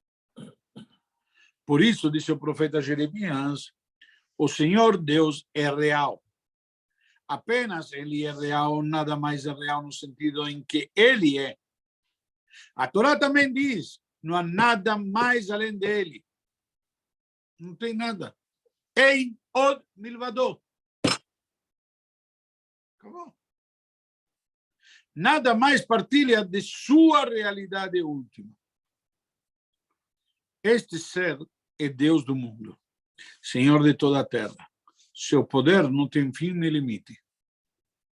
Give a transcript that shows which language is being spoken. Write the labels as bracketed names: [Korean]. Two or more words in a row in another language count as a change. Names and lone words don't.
[Portuguese] Por isso, disse o profeta Jeremias, o Senhor Deus é real. Apenas ele é real, nada mais é real no sentido em que ele é. A Torá também diz, não há nada mais além dele. Não tem nada. [Hebrew] אין עוד מלבדו. [Portuguese] Acabou. Nada mais partilha de sua realidade última. Este ser é Deus do mundo, Senhor de toda a terra. Seu poder não tem fim nem limite.